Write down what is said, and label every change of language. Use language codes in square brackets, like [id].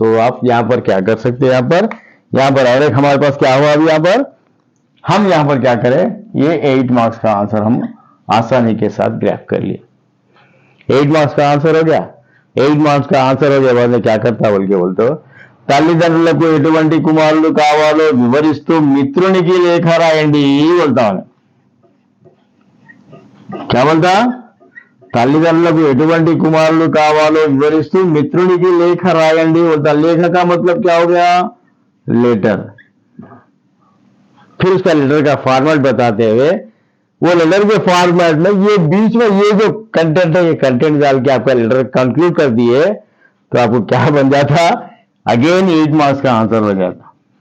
[hi] तो आप यहाँ पर क्या कर सकते हैं, यहाँ पर और एक हमारे पास क्या हुआ अभी, यहाँ पर हम यहाँ पर क्या करें, ये 8 मार्क्स का आंसर हम आसानी के साथ ग्रैब कर लिए। 8 मार्क्स का आंसर हो गया। 8 मार्क्स का आंसर हो गया बाद में क्या करता बोल के बोलते हो, [te] తల్లిదండ్రులకు ఎటువంటి కుమారులు కావాలో వివరిస్తూ మిత్రునికి లేఖ రాయండి [hi] बोलता हूं। क्या बोलता, [te] తల్లిదండ్రులకు ఎటువంటి కుమారులు కావాలో వివరిస్తూ మిత్రునికి లేఖ రాయండి [hi] बोलता। लेख का मतलब क्या हो गया, लेटर। फिर उसका लेटर का फॉर्मेट बताते हुए, वो लेटर के फॉर्मेट में ये बीच में ये जो कंटेंट है, ये कंटेंट डाल के आपका लेटर कंक्लूड कर दिए तो आपको क्या बन जाता, अगेन 8 मार्क्स का आंसर हो जाता।